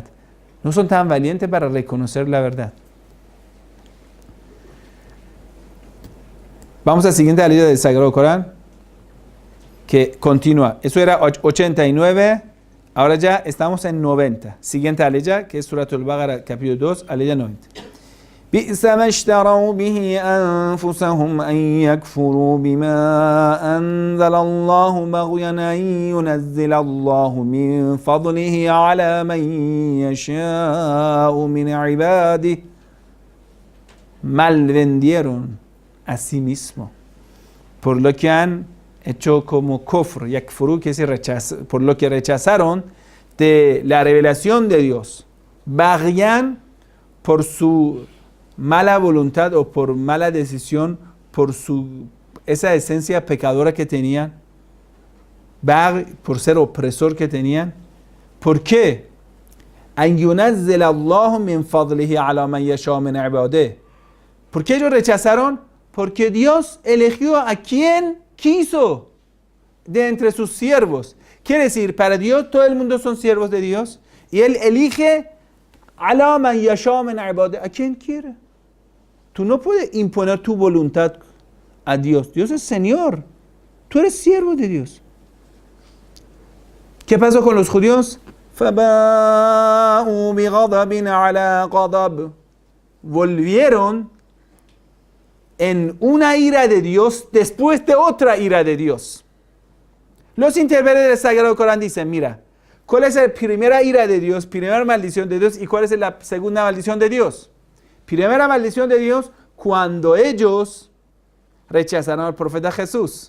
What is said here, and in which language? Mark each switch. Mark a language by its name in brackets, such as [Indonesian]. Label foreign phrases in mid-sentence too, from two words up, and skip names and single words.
[Spanish] No son tan valientes para reconocer la verdad. Vamos a la siguiente alaya del Sagrado Corán, que continúa. Eso era 89, ahora ya estamos en 90. Siguiente alaya, que es Suratul Baqara, capítulo 2, alaya 90. [Arabic] بِئْسَ مَا اشْتَرَوْا بِهِ أَنفُسَهُمْ أَنْ يَكْفُرُوا بِمَا أَنزَلَ اللَّهُ بَغْيًا أَنْ يُنَزِّلَ اللَّهُ مِنْ فَضْلِهِ عَلَى مَنْ يَشَاءُ مِنْ عِبَادِهِ. [Spanish] Malvendieron a sí mismo por lo que han hecho como [Arabic] كفر، يكفروا, [Spanish] que se rechaza, por lo que rechazaron de la revelación de Dios. Baghyan, por su mala voluntad o por mala decisión, por esa esencia pecadora que tenían, por ser opresor que tenían. ¿Por qué? [Arabic] أن ينزل الله من فضله على من يشاء من عباده. [Spanish] ¿Por qué ellos rechazaron? Porque Dios eligió a quien quiso de entre sus siervos. Quiere decir, para Dios todo el mundo son siervos de Dios y Él elige [Arabic] على من يشاء من عباده, [Spanish] a quien quiere. Tú no puedes imponer tu voluntad a Dios. Dios es Señor. Tú eres siervo de Dios. ¿Qué pasó con los judíos? [Arabic] فَبَاءُوا بِغَضَبٍ عَلَى غَضَبٍ. [Spanish] Volvieron en una ira de Dios después de otra ira de Dios. Los intérpretes del Sagrado Corán dicen, mira, ¿cuál es la primera ira de Dios, primera maldición de Dios y cuál es la segunda maldición de Dios? Primera maldición de Dios cuando ellos rechazaron al profeta Jesús.